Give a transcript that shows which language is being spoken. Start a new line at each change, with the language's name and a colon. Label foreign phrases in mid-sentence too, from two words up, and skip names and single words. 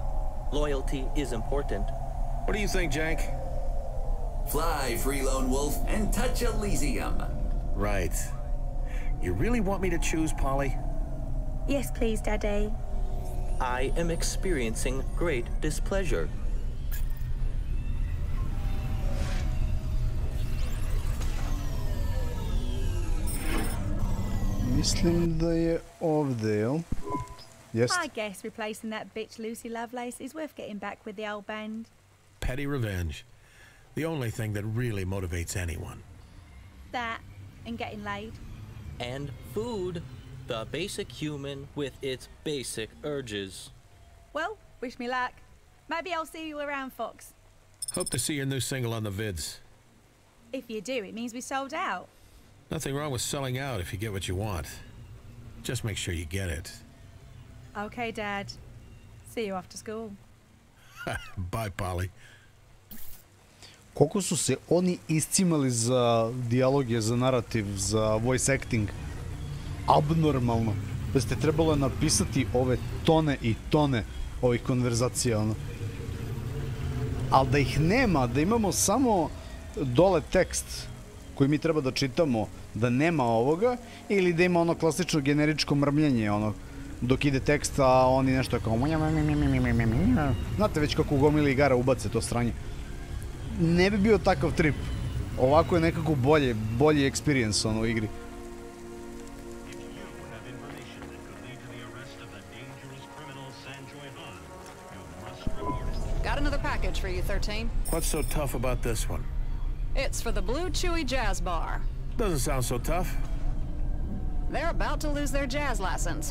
English: Loyalty is important. What do you think, Jank? Fly, free lone wolf, and touch Elysium. Right. You really want me to choose, Polly? Yes, please, Daddy. I am experiencing great displeasure.
Serbian: Mislim da je ovde, jel? Jest.
English: I guess replacing that bitch Lucy Lovelace is worth getting back with the old band. Petty revenge. The only thing that really motivates anyone. That and getting laid. And food. The basic human with its basic urges. Well, wish me luck. Maybe I'll see you around, Fox. Hope to see your new single on the vids. If you do, it means we sold out. Nothing wrong with selling out if you get what you want. Just make sure you get it. Okay, Dad. See you after school. Bye, Polly.
Serbian: Koliko su se oni iscimali za dijaloge, za narativ, za
English: voice acting.
Serbian: Abnormalno. Da ste trebalo napisati ove tone i tone ovih konverzacija, ono. Ali da ih nema, da imamo samo dole tekst koji mi treba da čitamo, da nema ovoga, ili da ima ono klasično generičko mrmljenje, ono, dok ide tekst, a oni nešto kao... Znate već kako u gomili igara ubace to sranje. Ne bi bio takav trip. Ovako je nekako bolji experience ono u igri.
English: Got another package for you, 13. What's so tough about this one? It's for the Blue Chewy Jazz Bar. Doesn't sound so tough. They're about to lose their jazz license.